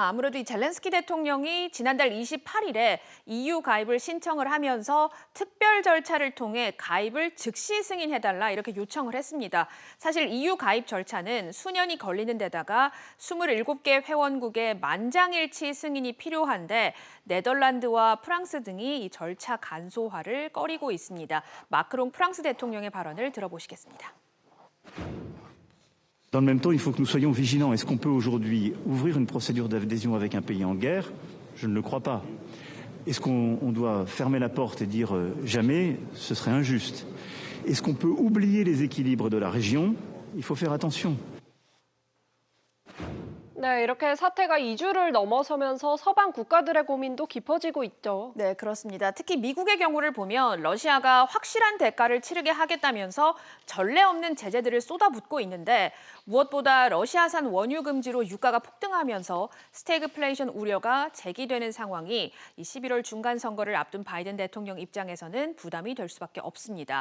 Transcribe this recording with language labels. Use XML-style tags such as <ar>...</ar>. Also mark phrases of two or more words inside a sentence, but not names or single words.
<ko>아무래도 이 젤렌스키 대통령이 지난달 28일에 EU 가입을 신청을 하면서 특별 절차를 통해 가입을 즉시 승인해달라 이렇게 요청을 했습니다. 사실 EU 가입 절차는 수년이 걸리는 데다가 27개 회원국의 만장일치 승인이 필요한데 네덜란드와 프랑스 등이 이 절차 간소화를 꺼리고 있습니다. 마크롱 프랑스 대통령의 발언을 들어보시겠습니다.</ko> <fr>Dans le même temps, il faut que nous soyons vigilants. Est-ce qu'on peut aujourd'hui ouvrir une procédure d'adhésion avec un pays en guerre? Je ne le crois pas. Est-ce qu'on doit fermer la porte et dire jamais? Ce serait injuste. Est-ce qu'on peut oublier les équilibres de la région? Il faut faire attention.</fr> <ko>네, 이렇게 사태가 2주를 넘어서면서 서방 국가들의 고민도 깊어지고 있죠. 네, 그렇습니다. 특히 미국의 경우를 보면 러시아가 확실한 대가를 치르게 하겠다면서 전례 없는 제재들을 쏟아붓고 있는데 무엇보다 러시아산 원유 금지로 유가가 폭등하면서 스태그플레이션 우려가 제기되는 상황이 이 11월 중간 선거를 앞둔 바이든 대통령 입장에서는 부담이 될 수밖에 없습니다.</ko>